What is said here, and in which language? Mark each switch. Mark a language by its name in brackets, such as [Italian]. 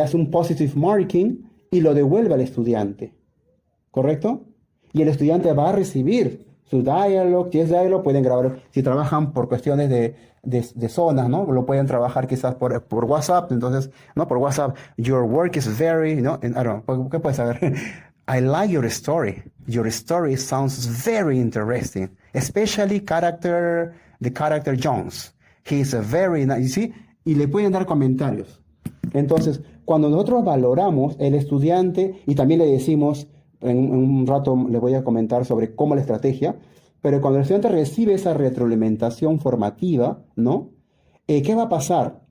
[Spanish] Le hace un positive marking y lo devuelve al estudiante, ¿correcto? Y el estudiante va a recibir su dialogue, si es dialogue, pueden grabar, si trabajan por cuestiones de zonas, ¿no? Lo pueden trabajar quizás por WhatsApp, entonces, ¿no? Por WhatsApp, [English] your work is very, [Spanish] ¿no? [English] I don't know, [Spanish] ¿qué puedes saber? [English] I like your story. Your story sounds very interesting, especially the character Jones. He's a very nice, ¿sí? [Spanish] Y le pueden dar comentarios. Entonces, cuando nosotros valoramos el estudiante y también le decimos, en un rato le voy a comentar sobre cómo la estrategia, pero cuando el estudiante recibe esa retroalimentación formativa, ¿no? ¿Qué va a pasar?